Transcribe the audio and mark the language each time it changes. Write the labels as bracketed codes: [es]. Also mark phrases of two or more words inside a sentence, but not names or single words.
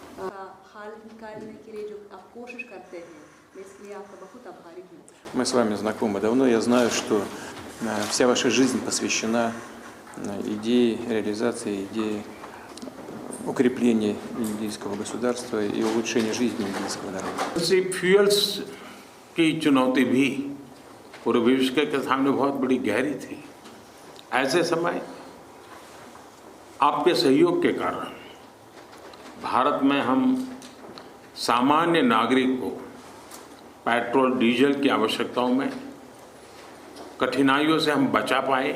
[ru] Мы с вами знакомы давно, я знаю, что вся ваша жизнь посвящена идее реализации, идее укрепления индийского государства и улучшения жизни индийского народа. [hi] फ्यूल्स की चुनौती भी पूरे विश्व के सामने बहुत बड़ी गहरी थी। ऐसे समय आपके सहयोग के कारण भारत में हम सामान्य नागरिक को पेट्रोल डीजल की आवश्यकताओं में कठिनाइयों से हम बचा पाए।